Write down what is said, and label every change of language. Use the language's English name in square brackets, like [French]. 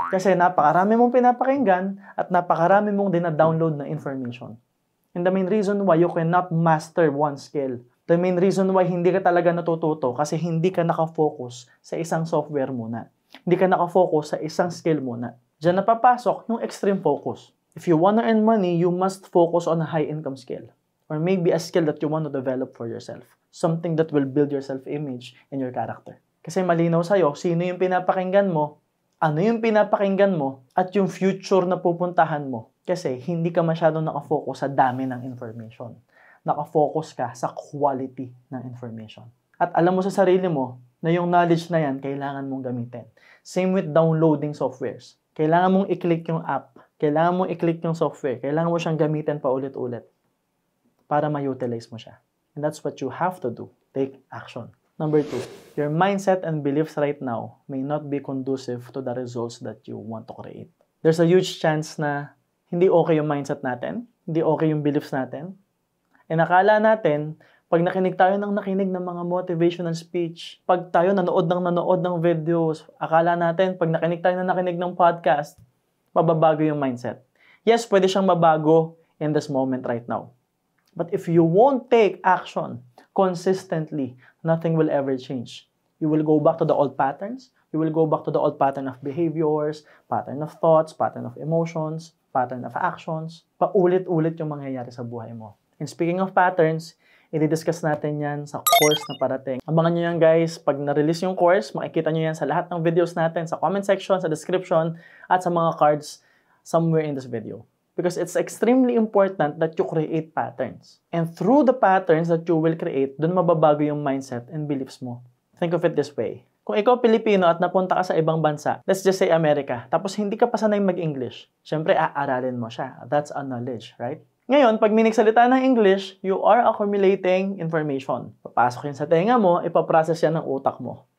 [Filipino] Kasi napakarami mong pinapakinggan at napakarami mong dina-download na information. [English] And the main reason why you cannot master one skill, the main reason why [Filipino] hindi ka talaga natututo kasi hindi ka nakafocus sa isang software muna. Hindi ka nakafocus sa isang skill muna. Diyan napapasok yung extreme focus. [English] If you wanna earn money, you must focus on a high-income skill. Or maybe a skill that you want to develop for yourself. Something that will build your self-image and your character. [Filipino] Kasi malinaw sa'yo, sino yung pinapakinggan mo, ano yung pinapakinggan mo, at yung future na pupuntahan mo. Kasi hindi ka masyadong nakafocus sa dami ng information. Nakafocus ka sa quality ng information. At alam mo sa sarili mo na yung knowledge na yan, kailangan mong gamitin. [English] Same with downloading softwares. [Filipino] Kailangan mong i-click yung app. Kailangan mong i-click yung software. Kailangan mo siyang gamitin pa ulit-ulit para ma-utilize mo siya. [English] And that's what you have to do. Take action. Number 2, your mindset and beliefs right now may not be conducive to the results that you want to create. There's a huge chance [Filipino] na hindi okay yung mindset natin, hindi okay yung beliefs natin. And akala natin, pag nakinig tayo ng mga motivational speech, pag tayo nanood ng videos, akala natin, pag nakinig tayo ng podcast, mababago yung mindset. [English] Yes, [Filipino] pwede siyang mabago [English] in this moment right now. But if you won't take action consistently, nothing will ever change. You will go back to the old patterns. You will go back to the old pattern of behaviors, pattern of thoughts, pattern of emotions, pattern of actions. [Filipino] Paulit-ulit yung mangyayari sa buhay mo. [English] And speaking of patterns, [Filipino] i-discuss natin yan sa course na parating. Abangan nyo yan guys. Pag na-release yung course, makikita nyo yan sa lahat ng videos natin, sa comment section, sa description, at sa mga cards somewhere in this video. [English] Because it's extremely important that you create patterns. And through the patterns that you will create, [Filipino] dun mababago yung [English] mindset and beliefs mo. Think of it this way. [Filipino] Kung ikaw Pilipino at napunta ka sa ibang bansa, [English] let's just say America, [Filipino] tapos hindi ka pa sanay mag-English, syempre aaralin mo siya. [English] That's a knowledge, right? [Filipino] Ngayon, pag minigsalita ng English, [English] you are accumulating information. [Filipino] Papasok yun sa tenga mo, ipaprocess yan ng utak mo.